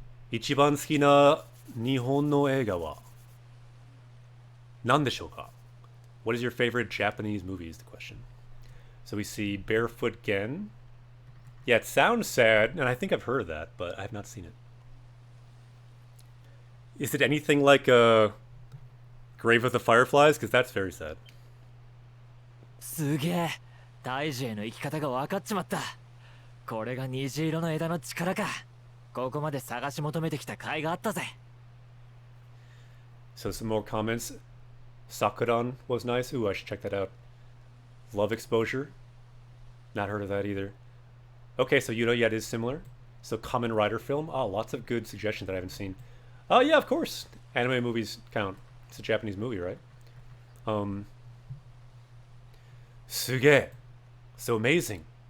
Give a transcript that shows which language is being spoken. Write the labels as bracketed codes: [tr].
[ja] 一番好きな日本の映画は何でしょうか? [en] What is your favorite Japanese movie is the question. So we see Barefoot Gen. Yeah, it sounds sad, and I think I've heard of that, but I have not seen it. Is it anything like Grave of the Fireflies? Because that's very sad. [ja] すげえ、大樹への生き方が分かっちまった。これが虹色の枝の力か。ここまで探し求めてきた甲斐があったぜ。 [en] So some more comments. Sakuran was nice. Ooh, I should check that out. Love Exposure. Not heard of that either. Okay, so yeah, it is similar. So Kamen Rider film. Oh, lots of good suggestions that I haven't seen. Oh, yeah, of course. Anime movies count. It's a Japanese movie, right? Suge. So amazing.